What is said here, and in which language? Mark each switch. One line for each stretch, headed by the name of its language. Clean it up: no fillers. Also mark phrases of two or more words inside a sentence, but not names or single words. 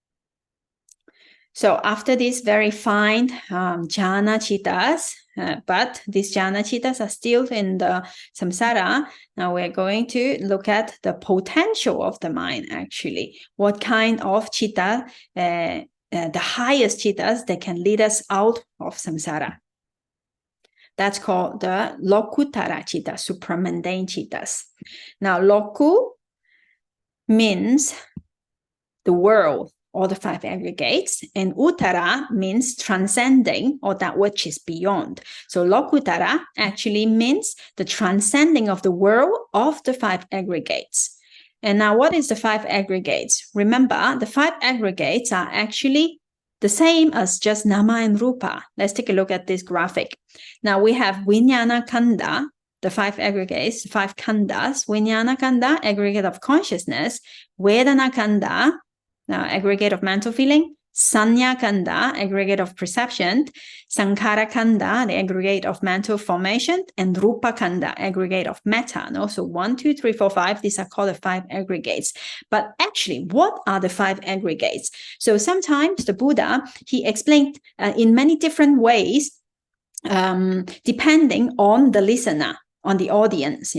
English: So after these very fine
Pali: jhana chittas,
English: but these
Pali: jhana chittas
English: are still in the samsara, now we're going to look at the potential of the mind, actually. What kind of chitta, the highest chittas that can lead us out of samsara. That's called the
Pali: Lokuttara chitta,
English: supra-mundane chittas. Now, loku means the world, or the five aggregates, and uttara means transcending, or that which is beyond. So lokuttara actually means the transcending of the world of the five aggregates. And now what is the five aggregates? Remember, the five aggregates are actually the same as just nama and rupa. Let's take a look at this graphic. Now we have
Pali: vijnana kanda,
English: the five aggregates, five khandas.
Pali: Vijnana kanda,
English: aggregate of consciousness.
Pali: Vedana kanda,
English: aggregate of mental feeling.
Pali: Sanya kanda,
English: aggregate of perception.
Pali: Sankhara kanda,
English: the aggregate of mental formation. And
Pali: rupa kanda,
English: aggregate of metta. No? So 1, 2, 3, 4, 5, these are called the five aggregates. But actually, what are the five aggregates? So sometimes the Buddha, he explained in many different ways, depending on the listener, on the audience.